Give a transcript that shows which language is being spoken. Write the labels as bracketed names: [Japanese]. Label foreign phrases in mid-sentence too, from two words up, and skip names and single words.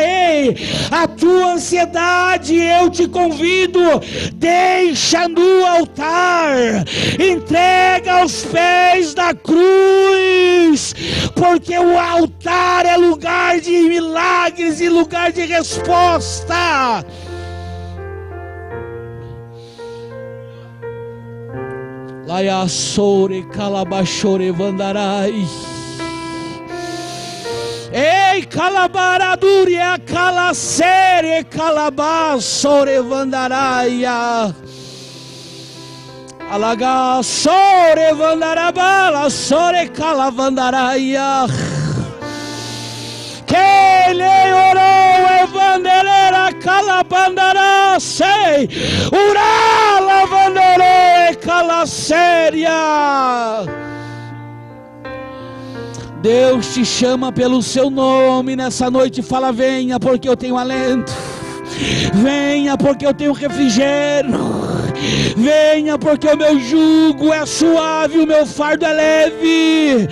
[Portuguese] Ei, a tua ansiedade, eu te convido, deixa no altar, entrega aos pés da cruz, porque o altar é lugar de milagres e lugar de resposta. Laia sore calabachore vandarai. Ei, calabaraduria calacere calabasore vandaraia. Alaga sore vandarabala sore calavandaraia. Que lhe orou evandelera calabandara sei ura lavandere calaséria. Deus te chama pelo seu nome nessa noite. Fala: venha, porque eu tenho alento. Venha, porque eu tenho refrigério. Venha, porque o meu jugo é suave, o meu fardo é leve.